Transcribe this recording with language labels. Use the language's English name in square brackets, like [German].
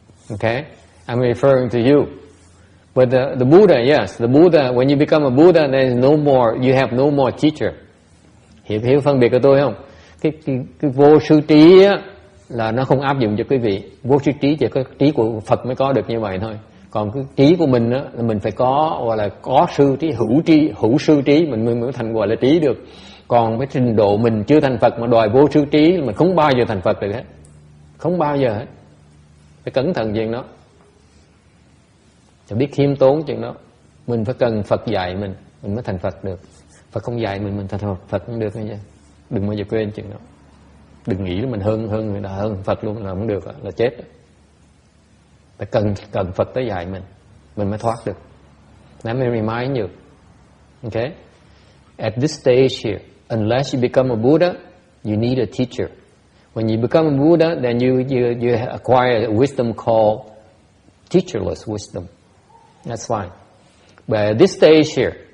[English] Okay, I'm referring to you. But the Buddha, yes, the Buddha. When you become a Buddha, there's no more. You have no more teacher. [Vietnamese] Hiểu phân biệt của tôi không? Cái vô sư trí á, là nó không áp dụng cho quý vị. Vô sư trí chỉ có trí của Phật mới có được như vậy thôi. Còn cái trí của mình á, là mình phải có gọi là có sư trí, hữu sư trí mình mới thành gọi là trí được. Còn cái trình độ mình chưa thành Phật mà đòi vô sư trí mình không bao giờ thành Phật được hết. Không bao giờ hết. Phải cẩn thận chuyện đó. Phải biết khiêm tốn chuyện đó. Mình phải cần Phật dạy mình mới thành Phật được. Phật không dạy mình thành Phật không được nghe. Đừng bao giờ quên chuyện đó. Đừng nghĩ là mình hơn người ta, hơn Phật luôn là không được, là chết. Phải cần Phật tới dạy mình mới thoát được. [English] Let me remind you. Okay? At this stage here, unless you become a Buddha, you need a teacher. When you become a Buddha, then you acquire a wisdom called teacherless wisdom. That's fine. But at this stage here,